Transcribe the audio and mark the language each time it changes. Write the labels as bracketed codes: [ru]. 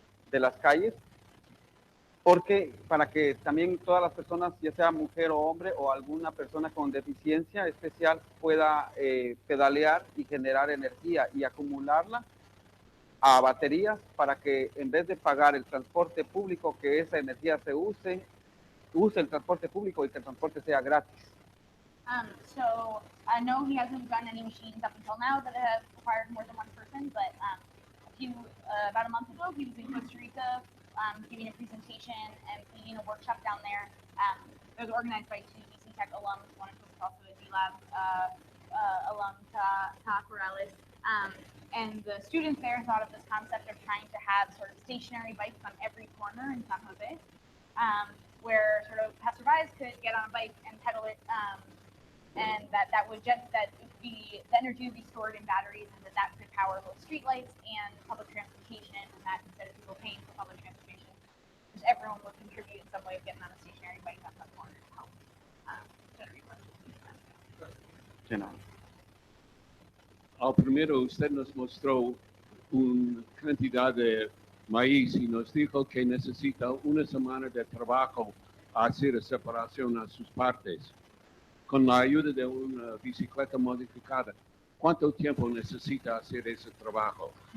[es] de las calles, porque para que también todas las personas, ya sea mujer o hombre o alguna persona con deficiencia especial, pueda pedalear y generar energía y acumularla a baterías para que en vez de pagar el transporte público, que esa energía se use el transporte público y que el transporte sea gratis. [en] So no, he hasn't done any machines up until now that have required more than one person, but about a month ago, he was in Costa Rica giving a presentation and leading a workshop down there. It was organized by two Bici Tec alums, one of whom is also a G-Lab alum, Ta Corrales. And the students there thought of this concept of trying to have sort of stationary bikes on every corner in San Jose, where sort of passerbys could get on a bike and pedal it, and that the energy would be stored in batteries, and that could power both streetlights and public transportation, and that instead of people paying for public transportation, just everyone would contribute in some way of getting on a stationary bike on that corner to help generate electricity. [es] Primero, usted nos mostró una cantidad de maíz y nos dijo que necesita una semana de trabajo a hacer separación a sus partes. Con la ayuda de una bicicleta modificada, ¿cuánto tiempo necesita hacer ese trabajo?